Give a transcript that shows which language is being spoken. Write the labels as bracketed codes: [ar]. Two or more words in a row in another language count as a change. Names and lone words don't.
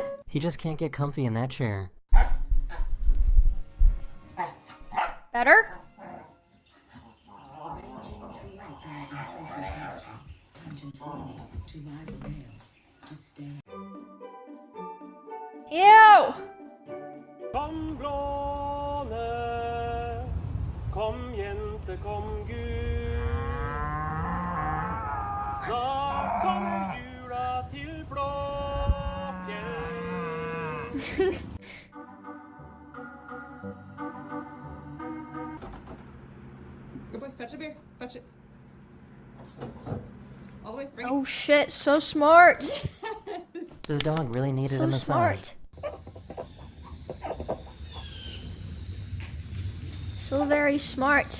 [en] He just can't get comfy in that chair. Better? Ew! [no] Kom blåne, kom jente, kom Gud. Så kommer jula til Blåfjell. [en] Good boy, fetch a beer, fetch it. All the way, bring Oh shit, so smart! This dog really needed a So massage. smart. So very smart.